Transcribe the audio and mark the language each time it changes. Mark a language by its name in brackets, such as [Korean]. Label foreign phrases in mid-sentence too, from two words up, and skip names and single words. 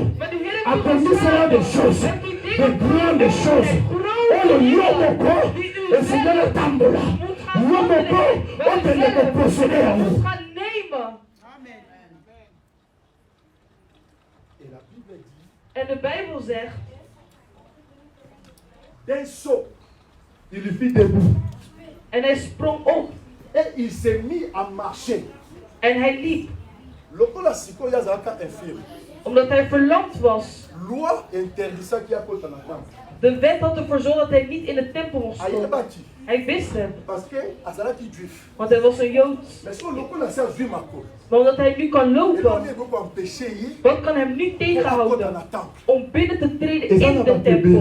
[Dutch] Maar de Heer heeft gezegd, dat die dingen grote choses, grote dingen, die u zelf moet gaan handelen, waar u zelf moet gaan nemen. En de Bijbel zegt, [French] il fit debout. [Dutch] En hij sprong op. [French] Et il s'est mis à marcher. [Dutch] En hij liep. Omdat hij verlamd was. De wet had ervoor gezorgd dat hij niet in de tempel mocht komen. Hij wist hem. Want hij was een Jood. Maar omdat hij nu kan lopen, wat kan hem nu tegenhouden om binnen te treden in de tempel?